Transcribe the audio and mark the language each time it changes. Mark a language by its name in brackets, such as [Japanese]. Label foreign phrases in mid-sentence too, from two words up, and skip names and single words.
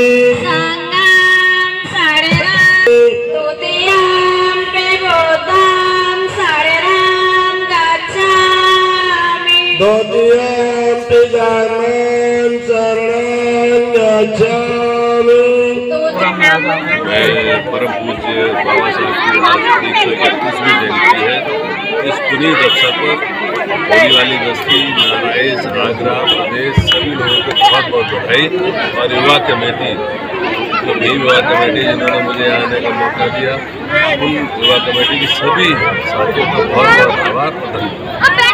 [Pali] संघं शरणं द्वितीयं बुद्धं शरणं गच्छामि द्वितीयं धम्मं शरणं गच्छामि। [Hindi] मैं परम पूज्य बाबा साहब की आज 131वीं जयंती है। इस पुनीत अवसर पर होली वाली बस्ती नारायण आगरा प्रदेश सभी लोगों को बहुत बहुत बधाई और युवा कमेटी जो भीम युवा कमेटी जिन्होंने मुझे आने का मौका दिया उन युवा कमेटी की सभी साथियों का बहुत बहुत आभार और धन्यवाद।